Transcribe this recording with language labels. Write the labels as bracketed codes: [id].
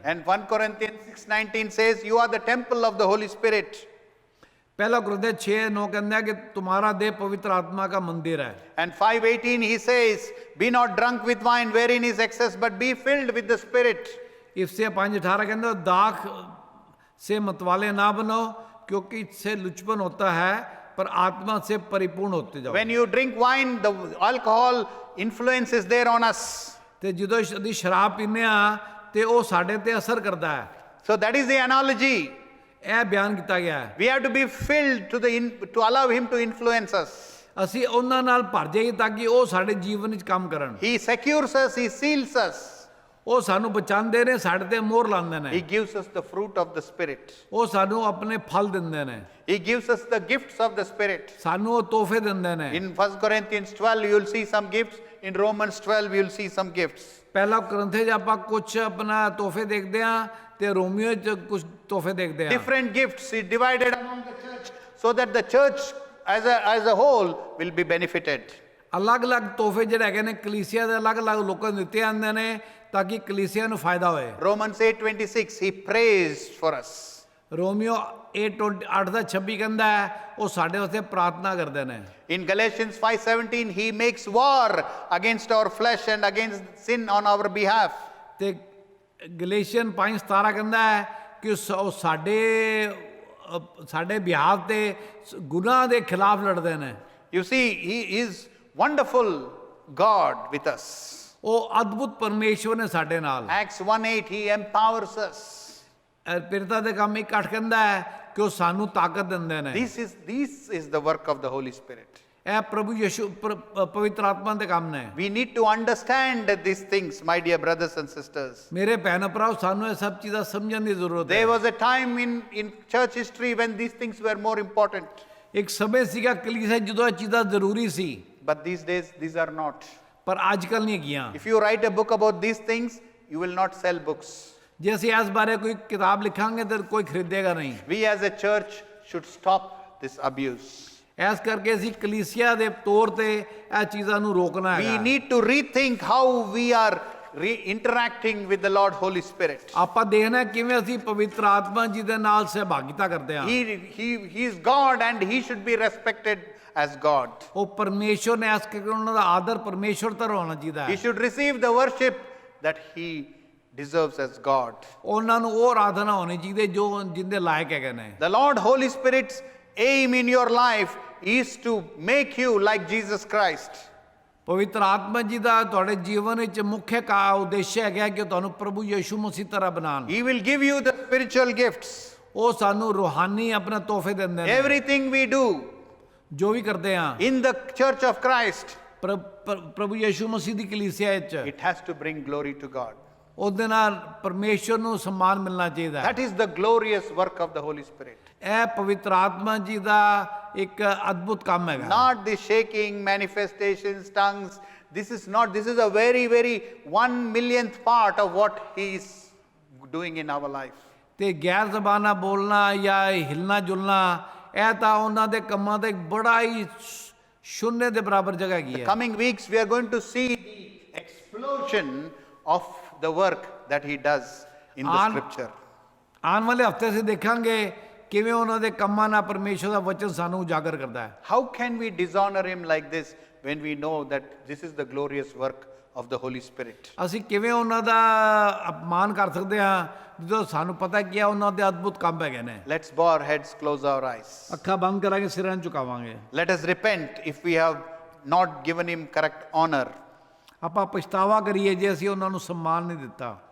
[en] And 1 Corinthians 6:19 says, You are the temple of the Holy Spirit. [hi] पहला कुरिन्थियों 6:9 कहता है कि तुम्हारा देह पवित्र आत्मा का मंदिर है। [en] And 5:18 he says, Be not drunk with wine wherein is excess, but be filled with the Spirit. [hi] इससे 5:18 कहता है दाख से मतवाले ना बनो क्योंकि इससे लुचपन होता है पर आत्मा से परिपूर्ण होते जाओ। [en] When you drink wine, the alcohol influence is there on us. [pa] ਤੇ ਜਦੋਂ ਅਸੀਂ ਸ਼ਰਾਬ ਪੀਂਦੇ ਆ ਤੇ ਉਹ ਸਾਡੇ ਤੇ ਅਸਰ ਕਰਦਾ ਹੈ। [en] So that is the analogy. [pa] ਇਹ ਬਿਆਨ ਕੀਤਾ ਗਿਆ ਹੈ। [en] We have to be filled to allow him to influence us. [pa] ਅਸੀਂ ਉਹਨਾਂ ਨਾਲ ਭਰ ਜਾਈਏ ਤਾਂ ਕਿ ਉਹ ਸਾਡੇ ਜੀਵਨ ਵਿੱਚ ਕੰਮ ਕਰਨ। [en] He secures us, he seals us. [pa] ਉਹ ਸਾਨੂੰ ਬਚਾਉਂਦੇ ਨੇ, ਸਾਡੇ ਤੇ ਮੋਹਰ ਲਾਉਂਦੇ [en] He [pa] ਨੇ। [en] gives us the fruit of the Spirit. [pa] ਉਹ ਸਾਨੂੰ ਆਪਣੇ ਫਲ ਦਿੰਦੇ ਨੇ, [en] He gives us the gifts of the Spirit. [pa] ਸਾਨੂੰ ਉਹ ਤੋਹਫੇ ਦਿੰਦੇ ਨੇ। [en] In 1 Corinthians 12, you will see some gifts. In Romans 12, you will see some gifts. [pa] ਪਹਿਲਾ ਕੁਰਿन्थियों 'ਚ ਆਪਾਂ ਕੁਝ ਆਪਣਾ ਤੋਹਫੇ ਦੇਖਦੇ ਆ ਤੇ ਰੋਮੀਓ 'ਚ ਕੁਝ ਤੋਹਫੇ ਦੇਖਦੇ ਆ। [en] Different gifts he divided among the church so that the church as a whole will be benefited. [pa] ਅਲੱਗ-ਅਲੱਗ ਤੋਹਫੇ ਜਿਹੜੇ ਹੈਗੇ ਨੇ ਕਲੀਸਿਆ ਦੇ ਅਲੱਗ-ਅਲੱਗ ਲੋਕਾਂ ਨੂੰ ਦਿੱਤੇ ਜਾਂਦੇ ਨੇ ਤਾਂ ਕਿ ਕਲੀਸਿਆ ਨੂੰ ਫਾਇਦਾ ਹੋਏ। [en] Romans 8:26, he prays for us. [pa] Romeo 8:26 ਕਹਿੰਦਾ ਹੈ ਉਹ ਸਾਡੇ ਵਾਸਤੇ ਪ੍ਰਾਰਥਨਾ ਕਰਦੇ ਨੇ। [en] In Galatians 5:17, he makes war against our flesh and against sin on our behalf. [pa] ਤੇ ਗਲੇਸ਼ੀਅਨ 5:17 ਕਹਿੰਦਾ ਹੈ ਕਿ ਉਹ ਸਾਡੇ ਬਿਹਾਵ ਤੇ ਗੁਨਾਹ ਦੇ ਖਿਲਾਫ ਲੜਦੇ ਨੇ। [en] You see, he is wonderful God with us. [pa] ਉਹ ਅਦਭੁਤ ਪਰਮੇਸ਼ਵਰ ਨੇ ਸਾਡੇ ਨਾਲ। [en] Acts 1:8, he empowers us. [pa] ਪਿਰਤਾ ਦੇ ਕੰਮ 1:8 ਕਹਿੰਦਾ ਹੈ ਕਿ ਉਹ ਸਾਨੂੰ ਤਾਕਤ ਦਿੰਦੇ ਨੇ। [en] This is the work of the Holy Spirit. [pa] ਇਹ ਪ੍ਰਭੂ ਯਿਸੂ ਪਵਿੱਤਰ ਆਤਮਾ ਦੇ ਕੰਮ ਨੇ। [en] We need to understand these things, my dear brothers and sisters. [pa] ਮੇਰੇ ਭੈਣ ਭਰਾਓ ਸਾਨੂੰ ਇਹ ਸਭ ਚੀਜ਼ਾਂ ਸਮਝਣ ਦੀ ਜ਼ਰੂਰਤ ਹੈ। [en] There was a time in church history when these things were more important. [pa] ਇੱਕ ਸਮੇਂ ਸੀਗਾ ਕਲੀਸਿਆ ਜਦੋਂ ਇਹ ਚੀਜ਼ਾਂ ਜ਼ਰੂਰੀ ਸੀ, [en] But these days, these are not. [pa] ਪਰ ਅੱਜ ਕੱਲ੍ਹ ਨਹੀਂ ਹੈਗੀਆਂ। [en] If you write a book about these things, you will not sell books. [pa] ਜੇ ਅਸੀਂ ਇਸ ਬਾਰੇ ਕੋਈ ਕਿਤਾਬ ਲਿਖਾਂਗੇ ਤਾਂ ਕੋਈ ਖਰੀਦੇਗਾ ਨਹੀਂ। [en] We as a church should stop this abuse. [pa] ਇਸ ਕਰਕੇ ਅਸੀਂ ਕਲੀਸਿਆ ਦੇ ਤੌਰ ਤੇ ਇਹ ਚੀਜ਼ਾਂ ਨੂੰ ਰੋਕਣਾ [en] We [pa] ਹੈਗਾ। [en] need to rethink how we are interacting with the Lord Holy Spirit. [pa] ਆਪਾਂ ਦੇਖਣਾ ਕਿਵੇਂ ਅਸੀਂ ਪਵਿੱਤਰ ਆਤਮਾ ਜੀ ਦੇ ਨਾਲ ਸਹਿਭਾਗਿਤਾ ਕਰਦੇ ਹਾਂ। [en] He is God and he should be respected as God. [pa] ਉਹ ਪਰਮੇਸ਼ਵਰ ਨੇ ਇਸ ਕਰਕੇ ਉਹਨਾਂ ਦਾ ਆਦਰ ਪਰਮੇਸ਼ਵਰ ਤਰ੍ਹਾਂ ਹੋਣਾ ਚਾਹੀਦਾ [en] He [pa] ਹੈ। [en] should receive the worship that he deserves as God. [pa] ਉਹਨਾਂ ਨੂੰ ਉਹ ਆਰਾਧਨਾ ਹੋਣੀ ਚਾਹੀਦੀ ਜੋ ਜਿੰਦੇ ਲਾਇਕ ਹੈਗੇ ਨੇ। [en] The Lord Holy Spirit's aim in your life is to make you like Jesus Christ. [pa] ਪਵਿੱਤਰ ਆਤਮਾ ਜੀ ਦਾ ਤੁਹਾਡੇ ਜੀਵਨ ਵਿੱਚ ਮੁੱਖ ਉਦੇਸ਼ ਹੈਗਾ ਕਿ ਤੁਹਾਨੂੰ ਪ੍ਰਭੂ ਯਿਸੂ ਮਸੀਹ ਤਰ੍ਹਾਂ ਬਣਾਉਣ। [en] He will give you the spiritual gifts. [pa] ਉਹ ਸਾਨੂੰ ਰੂਹਾਨੀ ਆਪਣੇ ਤੋਹਫੇ ਦਿੰਦੇ ਨੇ। [en] Everything we do [pa] ਜੋ ਵੀ ਕਰਦੇ ਹਾਂ [en] in the church of Christ, [pa] ਪ੍ਰਭੂ ਯਿਸੂ ਮਸੀਹ ਦੀ ਕਲੀਸਿਆ ਵਿੱਚ [en] it has to bring glory to God. [pa] ਉਹਦੇ ਨਾਲ ਪਰਮੇਸ਼ਵਰ ਨੂੰ ਸਨਮਾਨ ਮਿਲਣਾ ਚਾਹੀਦਾ ਹੈ। [en] That is the glorious work of the Holy Spirit. [pa] ਇਹ ਪਵਿੱਤਰ ਆਤਮਾ ਜੀ ਦਾ ਇੱਕ ਅਦਭੁਤ ਕੰਮ ਹੈਗਾ। [en] Not the shaking, manifestations, tongues. This is a very, very 1/1,000,000th part of what he is doing in our life. [pa] ਤੇ ਗੈਰ ਜ਼ਬਾਨਾਂ ਬੋਲਣਾ ਜਾਂ ਹਿਲਣਾ ਜੁਲਣਾ ਇਹ ਤਾਂ ਉਹਨਾਂ ਦੇ ਕੰਮਾਂ ਦਾ ਇੱਕ ਬੜਾ ਹੀ ਸ਼ੂਨਯ ਦੇ ਬਰਾਬਰ ਜਗ੍ਹਾ ਹੈਗੀ ਹੈ। [en] Coming weeks, we are going to see the explosion of the work that he does in the scripture. [pa] ਆਉਣ ਵਾਲੇ ਹਫ਼ਤੇ ਅਸੀਂ ਦੇਖਾਂਗੇ ਕਿਵੇਂ ਉਹਨਾਂ ਦੇ ਕੰਮਾਂ ਨਾਲ ਪਰਮੇਸ਼ਵਰ ਦਾ ਵਚਨ ਸਾਨੂੰ ਉਜਾਗਰ ਕਰਦਾ ਹੈ। [en] How can we dishonor him like this when we know that this is the glorious work of the Holy Spirit? [pa] ਅਸੀਂ ਕਿਵੇਂ ਉਹਨਾਂ ਦਾ ਅਪਮਾਨ ਕਰ ਸਕਦੇ ਹਾਂ ਜਦੋਂ ਸਾਨੂੰ ਪਤਾ ਕੀ ਹੈ ਉਹਨਾਂ ਦੇ ਅਦਭੁਤ ਕੰਮ ਹੈਗੇ ਨੇ। [en] Let's bow our heads, close our eyes. [pa] ਅੱਖਾਂ ਬੰਦ ਕਰਾਂਗੇ, ਸਿਰਾਂ ਨੂੰ ਝੁਕਾਵਾਂਗੇ। [en] Let us repent if we have not given him correct honor. [pa] ਆਪਾਂ ਪਛਤਾਵਾ ਕਰੀਏ ਜੇ ਅਸੀਂ ਉਹਨਾਂ ਨੂੰ ਸਨਮਾਨ ਨਹੀਂ ਦਿੱਤਾ।